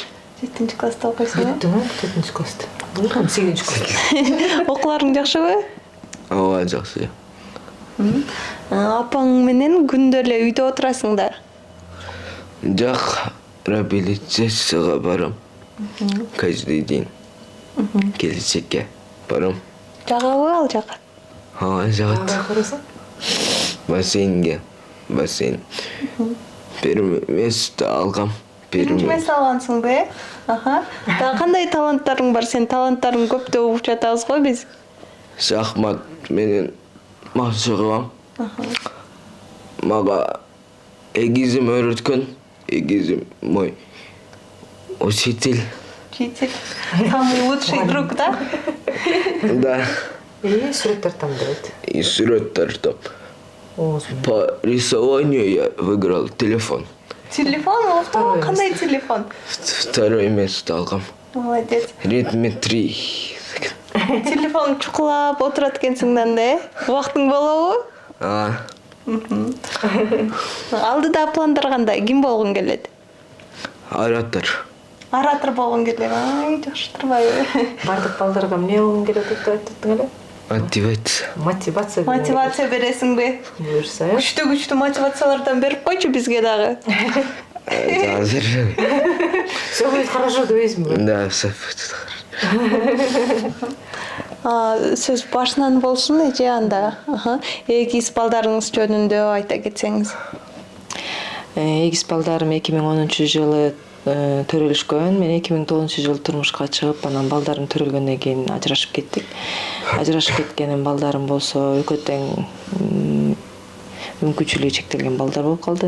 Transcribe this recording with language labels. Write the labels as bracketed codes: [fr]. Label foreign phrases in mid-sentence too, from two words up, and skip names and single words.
[ky] 7-класста окуйсуң? Бүттүңбү? 4-класста. 8-класста. Окууларың жакшыбы? Ооба, жакшы. Апаң менен күндө эле үйдө отурасыңдар? Жак, реабилитацияга барам. [ru] Каждый день. [ky] Келечекке барам. Жагабы ал жак? Ооба, жагат. Бассейн. [ru] Первое место алгам. [ky] Биринчи место алгансыңбы? Аха. Дагы кандай таланттарың бар? Сен таланттарың көп деп угуп жатабыз го биз. Шахмат менен макчы кылам. Мага эгизим үйрөткөн. [ru] Эгизим мой учитель. Учитель. Самый лучший друг, да? Да. [ky] Сүрөт тартам дейт. И сүрөт тартам. [ru] По рисованию я выиграл телефон. [ky] Телефон? Ого, кандай телефон? [ru] Второе место алгам. Молодец. Redmi 3. [ky] Телефон чукулап отурат экенсиң да, э? Убактың болобу? Алдыда пландар кандай? Ким болгуң келет? Оратор. Оратор болгуң келет. Ай, жакшы турбайбы? Бардык балдарга эмне болгун келет деп айттың эле? Мотивация. Мотивация бересиңби? Буюрса, Күчтүү мотивациялардан берип койчу бизге дагы. Азыр. [ru] Всё будет хорошо [ky] дейсиңби? [ru] Да, все будет хорошо. [ky] Сөз башынан болсун эже анда. Эгиз балдарыңыз жөнүндө айта кетсеңиз. Эгиз балдарым 2010-жылы төрөлүшкөн. Мен 2009-жылы турмушка чыгып, анан балдарым төрөлгөндөн кийин ажырашып кеттик. Ажырашып кеткеним балдарым болсо экөө тең мүмкүнчүлүгү чектелген балдар болуп калды.